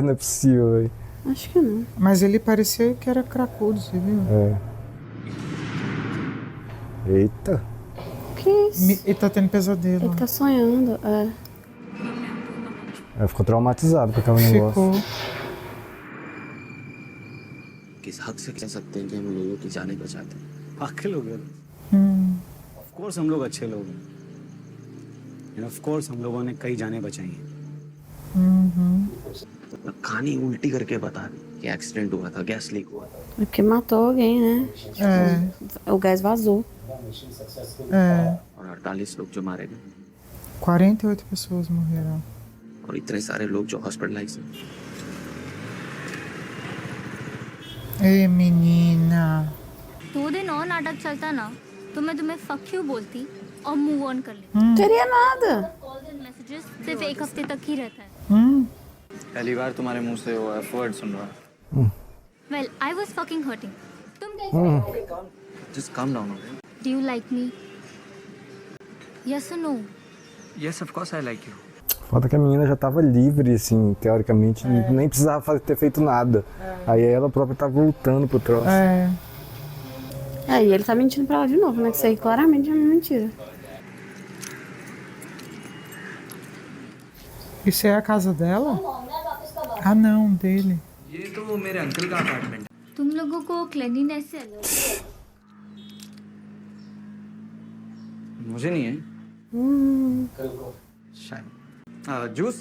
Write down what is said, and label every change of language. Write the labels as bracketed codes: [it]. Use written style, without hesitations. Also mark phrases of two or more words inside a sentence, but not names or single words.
[pt] Não é possível, velho. Acho que não. Mas ele parecia que era cracudo, você viu? É. Eita. Que isso? Ele tá tendo pesadelo. Ele tá sonhando, é. Ela ficou traumatizada com aquele negócio. Ficou. [hi] किस हक से कह सकते हैं कि हम लोगों की जाने बचाते हैं? पागल हो गए। [en] of course हम लोग अच्छे लोग हैं। of course [hi] हम लोगों ने कई जानें बचाई हैं। कहानी उल्टी करके बता दी कि एक्सीडेंट हुआ था, गैस लीक हुआ था। [pt] É porque matou alguém, né? O gás vazou. [hi] और 48 लोग जो मारे गए [pt] 48 pessoas morreram. [hi] और इतने सारे लोग जो हॉस्पिटलाइज हैं। [pt] Ei, menina. [hi] 2 दिन और नाटक चलता ना तो मैं तुम्हें [en] fuck you [hi] बोलती और [en] move on [hi] कर लेती। [pt] Teria nada. [en] calls and messages [hi] सिर्फ 1 हफ्ते तक ही रहता है। पहली बार तुम्हारे मुंह से वो [en] F word [hi] सुन रहा। [en] Well I was fucking hurting. [hi] तुम कैसे? [en] Just calm down. Do you like me? Yes और no? Yes, of course I like you. [pt] Foda que a menina já tava livre, assim, teoricamente, nem precisava ter feito nada. Aí ela própria tá voltando pro troço. É, e ele tá mentindo pra ela de novo, né? Que isso aí claramente é uma mentira. Isso é a casa dela? Ah, não, dele. [hi] ये तो मेरे अंकल का अपार्टमेंट है। तुम लोगों को क्लीनिनेस से अलग मुझे नहीं है। शायद। जूस?